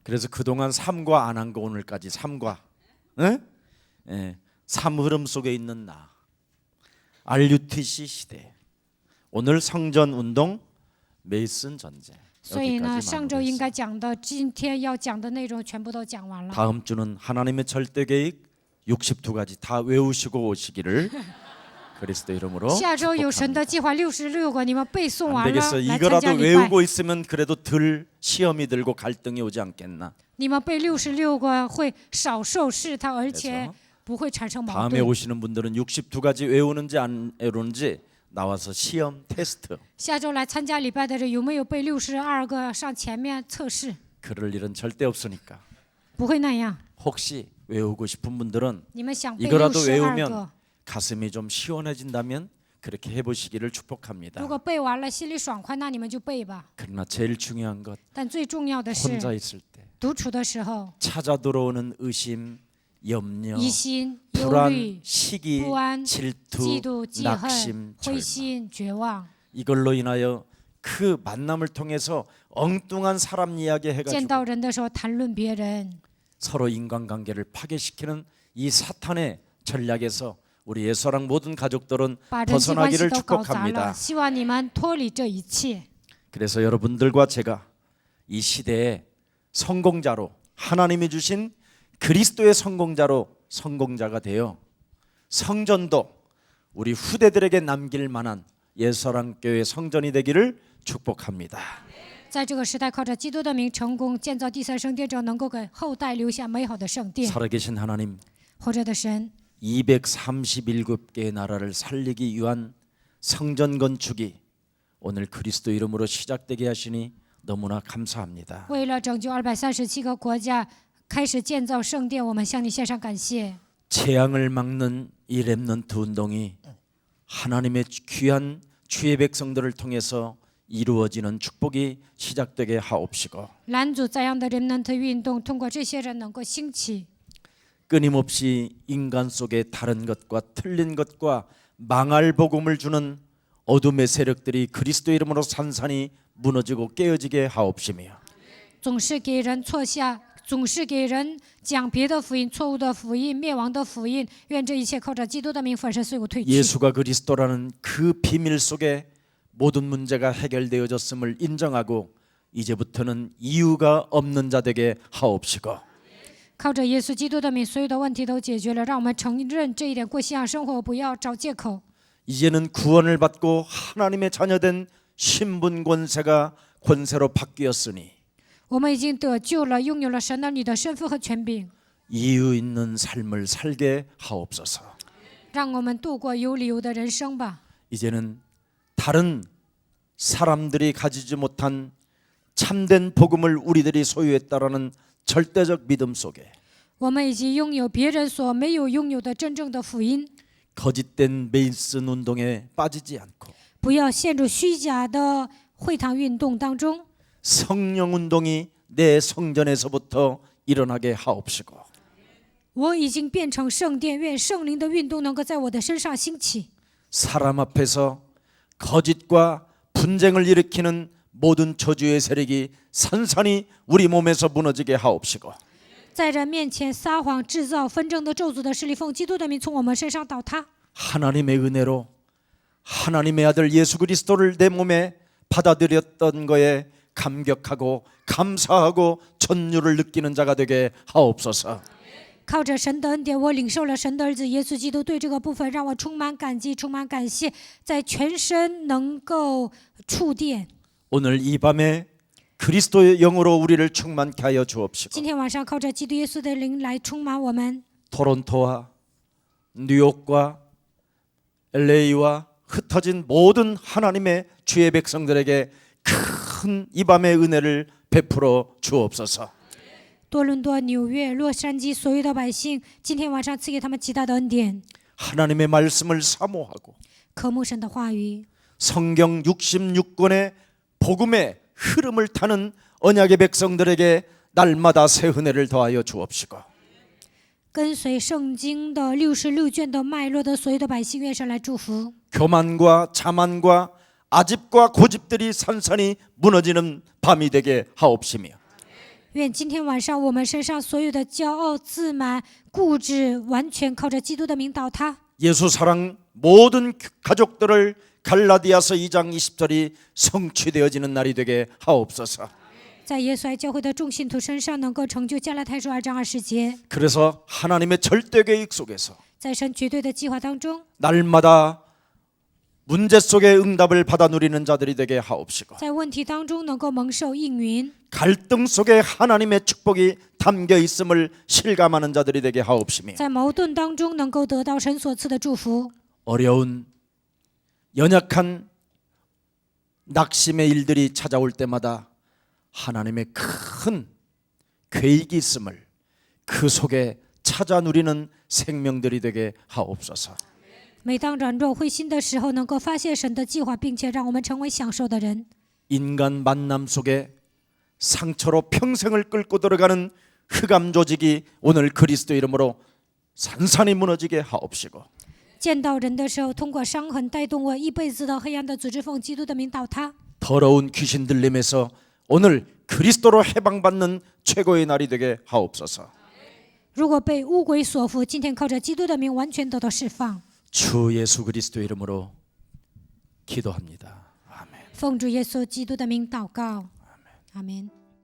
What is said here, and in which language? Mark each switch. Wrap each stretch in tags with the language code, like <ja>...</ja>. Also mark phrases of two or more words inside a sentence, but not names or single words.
<ko>그래서 그동안 삼과 안 한 거 오늘까지 삼과, 에? 예, 삶 흐름 속에 있는 나. RUTC 시대. 오늘 성전 운동, 메이슨 전쟁.</ko> <zh>所以呢，</zh> <ko>여기까지</ko> <zh>上周应</zh> <ko>마무리했어요.</ko> <zh>该讲的，今天要讲的内容全部都讲完了。</zh> <ko>다음 주는 하나님의 절대 계획 62가지 다 외우시고 오시기를 그리스도 이름으로</ko> <zh>下周有神</zh> <ko>축복합니다.</ko> <zh>的计划66个，你们背诵</zh> <ko>안</ko> <zh>完了</zh> <ko>되겠어.</ko> <zh>来参加</zh> <ko>이거라도</ko> <zh>礼拜。</zh> <ko>외우고 있으면 그래도 덜 시험이 들고 갈등이 오지 않겠나.</ko> <zh>你们背66个会少受试探，而且不会产生矛</zh> <ko>다음에</ko> <zh>盾。</zh> <ko>오시는 분들은 62가지 외우는지 안 외우는지 나와서 시험 테스트.</ko> <zh>下周来参加礼拜的人有没有背62个上前面测试？</zh> <ko>그럴 일은 절대 없으니까.</ko> <zh>不会那样。</zh> <ko>혹시 외우고 싶은 분들은</ko> <zh>你们想背</zh> <ko>이거라도 62 외우면</ko> <zh>个，</zh> <ko>가슴이 좀 시원해진다면 그렇게 해보시기를 축복합니다.</ko> <zh>如果背完了心里爽快，那你们就背吧。</zh> <ko>그러나 제일 중요한 것</ko> <zh>但最重要的是，</zh> <ko>혼자 있을 때</ko> <zh>独处的时候，</zh> <ko>찾아 들어오는 의심, 염려,</ko> <zh>疑心、忧</zh> <ko>불안,</ko> <zh>虑、</zh> <ko>시기,</ko> <zh>不安、嫉</zh> <ko>질투,</ko> <zh>妒、记恨、</zh> <ko>낙심,</ko> <zh>灰</zh> <ko>절망.</ko> <zh>心、绝望，</zh> <ko>이걸로 인하여 그 만남을 통해서 엉뚱한 사람 이야기</ko> <zh>见</zh> <ko>해가지고</ko> <zh>到人的时候谈论别人，</zh> <ko>서로 인간관계를 파괴시키는 이 사탄의 전략에서 우리 예수랑 모든 가족들은</ko> <zh>把人际关系</zh> <ko>벗어나기를</ko> <zh>都搞砸了。</zh> <ko>축복합니다.</ko> <zh>希望你们脱离这一切。</zh> <ko>그래서 여러분들과 제가 이 시대의 성공자로 하나님이 주신 그리스도의 성공자가 되어 성전도 우리 후대들에게 남길 만한 예수랑 교회 성전이 되기를 축복합니다.</ko> <zh>在这个时代，靠着基督的名成功建造第三圣殿者，能够给后代留下美好的圣殿。</zh> <ko>살아계신 하나님,</ko> <zh>活着的神，</zh> <ko>237개의 나라를 살리기 위한 성전 건축이 오늘 그리스도 이름으로 시작되게 하시니 너무나 감사합니다.</ko> <zh>为了拯救237个国家，开始建造圣殿，我们向你献上感谢。</zh> <ko>재앙을 막는 이 렘넌트 운동이 하나님의 귀한 주의 백성들을 통해서 이루어지는 축복이 시작되게 하옵시고</ko> <zh>拦阻灾殃的人们的运动，通过这些人能够兴起。</zh> <ko>끊임없이 인간 속에 다른 것과 틀린 것과 망할 복음을 주는 어둠의 세력들이 그리스도 이름으로 산산이 무너지고 깨어지게 하옵시며</ko> <zh>总是给人错下，总是给人讲别的福音、错误的福音、灭亡的福音。愿这一切靠着基督的名粉身碎骨退去。</zh> <ko>예수가 그리스도라는 그 비밀 속에 모든 문제가 해결되어졌음을 인정하고 이제부터는 이유가 없는 자 되게 하옵시고</ko> <zh>靠着耶稣基督的名，所有的问题都解决了。让我们承认这一点，过信仰生活，不要找借口。</zh> <ko>이제는 구원을 받고 하나님의 자녀된 신분 권세로 바뀌었으니</ko> <zh>我们已经得救了，拥有了神儿女的身份和权柄。</zh> <ko>이유 있는 삶을 살게 하옵소서.</ko> <zh>让我们度过有理由的人生吧。</zh> <ko>이제는 다른 사람들이 가지지 못한 참된 복음을 우리들이 소유했다라는 절대적 믿음 속에</ko> <zh>我们已经拥有别人所没有拥有的真正的福音，</zh> <ko>거짓된 메이슨 운동에 빠지지 않고</ko> <zh>不要陷入虚假的会堂运动当中。</zh> <ko>성령 운동이 내 성전에서부터 일어나게 하옵시고</ko> <zh>我已经变成圣殿，愿圣灵的运动能够在我的身上兴起。</zh> <ko>사람 앞에서 거짓과 분쟁을 일으키는 모든 저주의 세력이 산산이 우리 몸에서 무너지게 하옵시고</ko> <zh>在人面前撒谎、制造纷争的咒诅的势力，奉基督的名从我们身上倒塌。</zh> <ko>하나님의 은혜로 하나님의 아들 예수 그리스도를 내 몸에 받아들였던 거에 감격하고 감사하고 전율을 느끼는 자가 되게 하옵소서.</ko> <zh>靠着神的恩典，我领受了神的儿子耶稣基督。对这个部分，让我充满感激，充满感谢，在全身能够触电。</zh> <ko>오늘 이 밤에 그리스도의 영으로 우리를 충만케 하여 주옵시고</ko> <zh>今天晚上，靠着基督耶稣的灵来充满我们。</zh> <ko>토론토와 뉴욕과 LA와 흩어진 모든 하나님의 주의 백성들에게 큰 이 밤의 은혜를 베풀어 주옵소서.</ko> <zh>多伦多、纽约、洛杉矶所有的百姓，今天晚上赐给他们极大的恩典，</zh> <ko>하나님의 말씀을 사모하고</ko> <zh>渴慕神的话语，</zh> <ko>성경 66권의 복음의 흐름을 타는 언약의 백성들에게 날마다 새 은혜를 더하여 주옵시고</ko> <zh>跟随圣经的66卷的脉络的所有的百姓，愿神来祝福。</zh> <ko>교만과 자만과 아집과 고집들이 산산이 무너지는 밤이 되게 하옵시며</ko> <zh>愿今天晚上我们身上所有的骄傲、自满、固执，完全靠着基督的名倒塌。</zh> <ko>예수 사랑 모든 가족들을 갈라디아서 2장 20절이 성취되어지는 날이 되게 하옵소서.</ko> <zh>在耶稣爱教会的众信徒身上，能够成就加拉太书2章20节。</zh> <ko>그래서 하나님의 절대 계획 속에서</ko> <zh>在神绝对的计划当中，</zh> <ko>날마다 문제 속의 응답을 받아 누리는 자들이 되게 하옵시고</ko> <zh>在问题当中能够蒙受应允，</zh> <ko>갈등 속에 하나님의 축복이 담겨 있음을 실감하는 자들이 되게 하옵시며</ko> <zh>在矛盾当中能够得到神所赐的祝福。</zh> <ko>어려운 연약한 낙심의 일들이 찾아올 때마다 하나님의 큰 계획이 있음을 그 속에 찾아 누리는 생명들이 되게 하옵소서.</ko> <zh>每当软弱灰心的时候，能够发现神的计划，并且让我们成为享受的人。</zh> <ko>인간 만남 속에 상처로 평생을 끌고 들어가는 흑암 조직이 오늘 그리스도 이름으로 산산이 무너지게 하옵시고</ko> <zh>见到人的时候，通过伤痕带动我一辈子的黑暗的组织，奉基督的名倒塌。</zh> <ko>더러운 귀신 들림에서 오늘 그리스도로 해방받는 최고의 날이 되게 하옵소서.</ko> <zh>如果被污鬼所缚，今天靠着基督的名完全得到释放。</zh> <ko>주 예수 그리스도 이름으로 기도합니다. 아멘.</ko> <zh>奉主耶稣基督的名祷告，阿门。</zh>